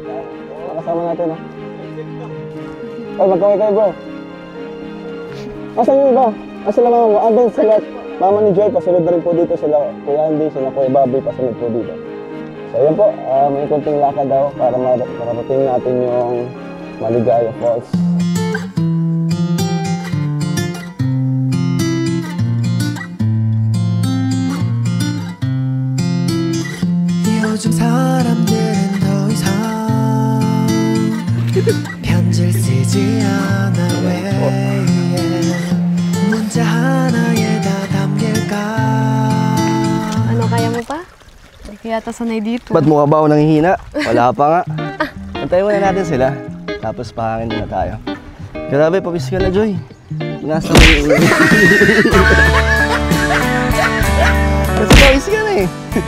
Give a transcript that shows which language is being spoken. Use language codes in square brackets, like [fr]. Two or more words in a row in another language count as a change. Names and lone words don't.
[tl] Makasama natin oh. Ay, magkaway kayo bro. Asan yung iba? Asan sila mama mo? Doon sila. Mama ni Joy, pasunod na rin po dito sila. Kuya Andy, sila Kuya Bobby, pasunod po dito. So yun po, may kunting lakad daw para marating natin yung Haligaya Falls. [ko] 요즘 사람들은 더 이상 편지를 쓰지 않아 왜 문자 하나에 다 담길까. [tl] Ano, kaya mo pa? Hindi ko yata sanay dito. Ba't mukha ba ako nanghihina? Wala pa nga. Antayin muna natin sila. Tapos pahangin muna tayo. Grabe, pabis ka na, Joy. Nasa mo yung ulo. Kasi pabis ka na eh.